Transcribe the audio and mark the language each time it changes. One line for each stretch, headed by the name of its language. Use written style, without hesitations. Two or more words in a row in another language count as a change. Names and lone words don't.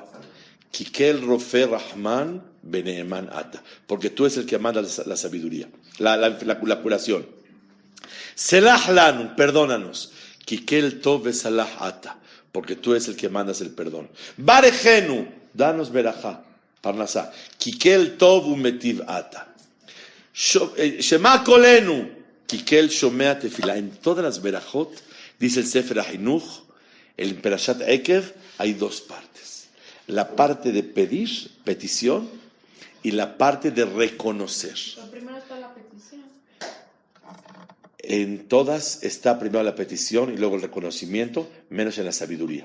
Hebrew: כי אל רופא רחמן ונאמן אתה,
Spanish: porque tú es el que manda la sabiduría, la curación.
Hebrew: סלח לנו, perdónanos. כי אל טוב וסלח אתה,
Spanish: porque tú es el que mandas el perdón. Barejenu, danos berajá, parnasá.
Hebrew: כי אל טוב ומטיב אתה. שמע קולנו, כי אל שומע תפילה.
Spanish: En todas las berajot, dice el Sefer HaHinuch, el Perashat Ekev, hay dos partes. La parte de pedir, petición, y la parte de reconocer. Pero primero está la petición. En todas está primero la petición y luego el reconocimiento, menos en la sabiduría.